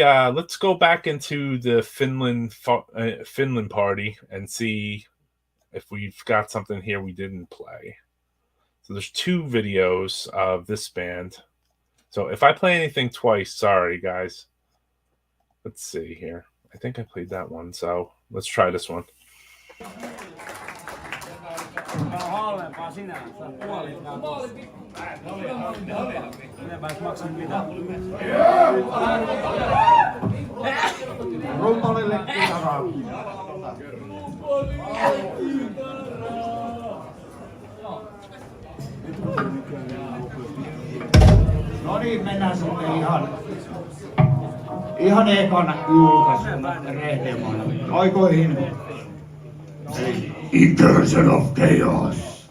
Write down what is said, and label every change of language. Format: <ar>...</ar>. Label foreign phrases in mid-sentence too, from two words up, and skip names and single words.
<en>Let's go back into the Finland party and see if we've got something here we didn't play. So there's 2 videos of this band. So if I play anything twice, sorry guys. Let's see here. I think I played that one, so let's try this one.</en> <fi>Rumpalille kitaraa. No niin, mennään sitten ihan ekan julkaisun rehdemaan aikoihin. Incursion of Chaos.</fi>